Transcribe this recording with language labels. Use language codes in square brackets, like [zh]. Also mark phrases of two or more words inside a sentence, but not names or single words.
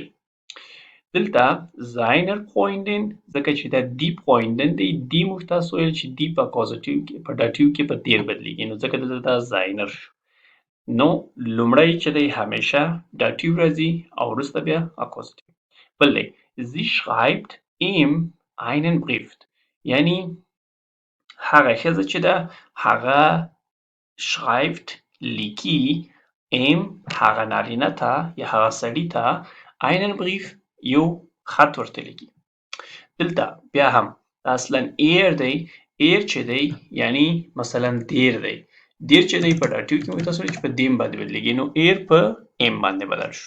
[ps] دلته [de] seiner Freundin [ps] ځکه چې دا دی Freundin دی، دی موږ تاسو ویل چې دی په اکوزاتیو کې په داتیو کې په دیر بدلیږي، نو ځکه دلته دا seiner شو. نو لومړی چې دی همیشه داتیو راځي او وروسته بیا اکوزاتیو. بل دی [de] sie schreibt ihm einen Brief [ps] یعنی هغه ښځه چې ده هغه schreibt لیکي ihm هغه نارینه ته یا هغه سړي ته [de] einen Brief [ps] یو خط ورته لیکي. دلته بیا هم اصلا ایر دی، ایر چې دی یعنی مثلا دیر دی، دیر چې دی په داتیو کې موږ تاسو چې په دیم باندې بدلیږي، نو ایر په ام باندې بدل شو.